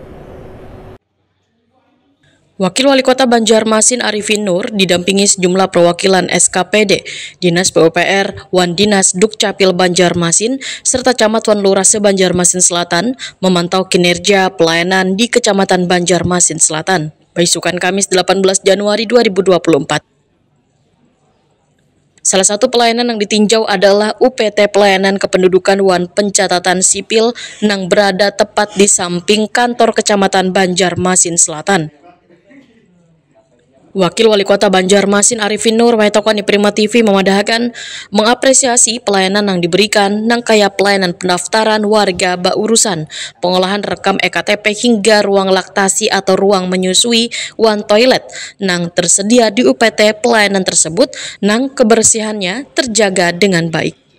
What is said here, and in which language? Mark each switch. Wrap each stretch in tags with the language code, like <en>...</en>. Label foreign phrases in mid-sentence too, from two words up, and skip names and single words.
<id>Wakil Wali Kota Banjarmasin Arifin Nur didampingi sejumlah perwakilan SKPD, Dinas PUPR, Wan Dinas Dukcapil Banjarmasin, serta Camat Wan Lurah se-Banjarmasin Selatan memantau kinerja pelayanan di Kecamatan Banjarmasin Selatan. Beisukan Kamis 18 Januari 2024. Salah satu pelayanan yang ditinjau adalah UPT Pelayanan Kependudukan Wan Pencatatan Sipil yang berada tepat di samping kantor Kecamatan Banjarmasin Selatan. Wakil Wali Kota Banjarmasin Arifin Nur mengatakan di Prima TV memadahkan mengapresiasi pelayanan yang diberikan</id> <bjn>nang kaya</bjn> <id>pelayanan pendaftaran warga baurusan, pengolahan rekam EKTP hingga ruang laktasi atau ruang menyusui wan toilet nang tersedia di UPT pelayanan tersebut nang kebersihannya terjaga dengan baik.</id>